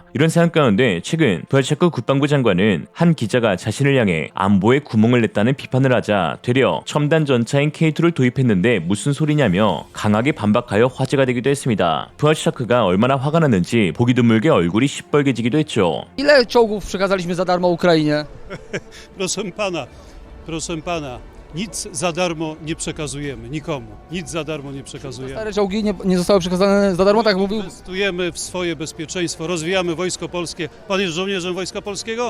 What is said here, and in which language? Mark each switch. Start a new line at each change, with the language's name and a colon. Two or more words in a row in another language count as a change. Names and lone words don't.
Korean: 이런 상황 가운데 최근 부하체코 국방부 장관은 한 기자가 자신을 향해 안보에 구멍을 냈다는 비판을 하자 되려 첨단 전차인 K2를 도입했는데 무슨 소리냐며 강하게 반박하여 화제가 되기도 했습니다. 부하체크가 얼마나 화가 났는지 보기 드물게 얼굴이 시뻘개지기도 했죠.
Polish: Ile czołgów przekazaliśmy za darmo Ukrainie? Proszę pana, nic za darmo nie przekazujemy nikomu. Nic za darmo nie przekazujemy. Stare czołgi nie zostały przekazane za darmo, tak jak mówił? Inwestujemy w swoje bezpieczeństwo, rozwijamy Wojsko Polskie. Pan jest żołnierzem Wojska Polskiego?